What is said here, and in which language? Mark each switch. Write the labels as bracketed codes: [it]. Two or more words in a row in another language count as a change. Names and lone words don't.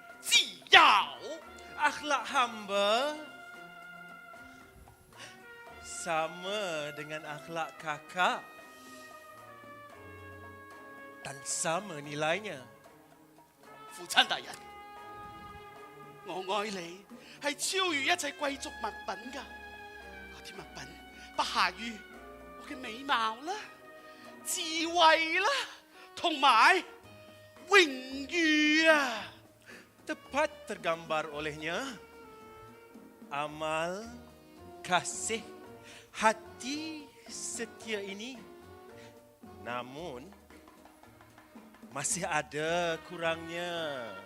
[ms] Akhlak hamba sama dengan akhlak kakak dan sama nilainya. [yue] 父親大人，我愛你係超越一切貴族物品㗎，嗰啲物品不下於我嘅美貌啦、智慧啦，同埋榮譽啊！ [ms] Tepat tergambar olehnya amal, kasih, hati setia ini. Namun masih ada kurangnya.